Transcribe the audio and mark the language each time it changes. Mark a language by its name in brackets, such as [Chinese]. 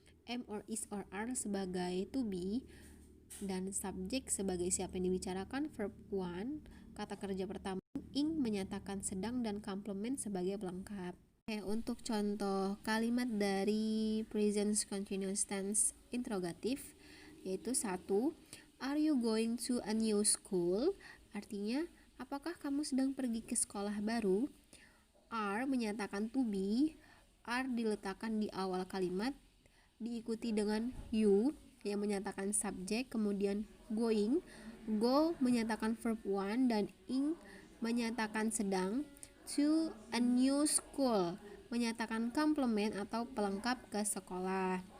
[Indonesian] Am or is or are sebagai to be, dan subjek sebagai siapa yang dibicarakan, verb one, kata kerja pertama, ing menyatakan sedang, dan complement sebagai pelengkap. Untuk contoh kalimat dari present continuous tense interrogatif yaitu 1. [English] Are you going to a new school? [Indonesian] Artinya, apakah kamu sedang pergi ke sekolah baru? Are menyatakan to be, are diletakkan di awal kalimat, diikuti dengan you yang menyatakan subjek, kemudian going, go menyatakan verb one, dan ing menyatakan sedang, to a new school menyatakan complement atau pelengkap ke sekolah.